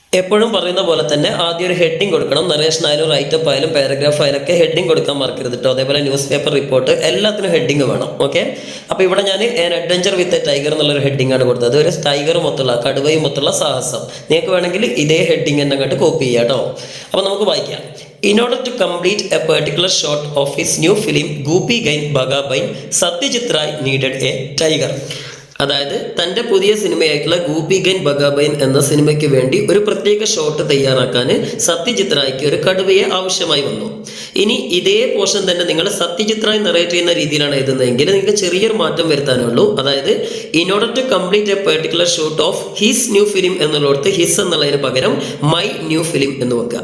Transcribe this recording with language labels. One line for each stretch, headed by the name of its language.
Malayalam: എപ്പോഴും പറയുന്ന പോലെ തന്നെ ആദ്യം ഒരു ഹെഡിങ് കൊടുക്കണം. നറേഷൻ ആയാലും റൈറ്റപ്പ് ആയാലും പാരഗ്രാഫ് ആയാലൊക്കെ ഹെഡിങ് കൊടുക്കാൻ മറക്കരുത് കേട്ടോ. അതേപോലെ ന്യൂസ് പേപ്പർ റിപ്പോർട്ട് എല്ലാത്തിനും ഹെഡിങ് വേണം. ഓക്കെ, അപ്പോൾ ഇവിടെ ഞാൻ an adventure with a tiger എന്നുള്ളൊരു ഹെഡിങ് ആണ് കൊടുത്തത്. ഒരു ടൈഗർ മൊത്തമുള്ള കടുവയും മൊത്തമുള്ള സാഹസം. നിങ്ങൾക്ക് വേണമെങ്കിൽ ഇതേ ഹെഡിങ് തന്നെ അങ്ങോട്ട് കോപ്പി ചെയ്യാം കേട്ടോ. അപ്പോൾ നമുക്ക് വായിക്കാം.
English: In order to complete a particular shot of his new film, Gopi Gain Bhagabain, Satyajit Ray needed a tiger.
Malayalam: അതായത് തൻ്റെ പുതിയ സിനിമയായിട്ടുള്ള ഗൂപി ഗൈൻ ബഗാബൈൻ എന്ന സിനിമയ്ക്ക് വേണ്ടി ഒരു പ്രത്യേക ഷോട്ട് തയ്യാറാക്കാൻ സത്യജിത് റായ്ക്ക് ഒരു കടുവയെ ആവശ്യമായി വന്നു. ഇനി ഇതേ പോർഷൻ തന്നെ നിങ്ങൾ സത്യജിത് റായ് നറേറ്റ് ചെയ്യുന്ന രീതിയിലാണ് എഴുതുന്നതെങ്കിൽ നിങ്ങൾക്ക് ചെറിയൊരു മാറ്റം വരുത്താനുള്ളൂ. അതായത്
English: in order to complete a particular shot of his new film
Malayalam: എന്നുള്ളടത്ത് his എന്നുള്ളതിന് പകരം മൈ ന്യൂ ഫിലിം എന്ന് വെക്കുക.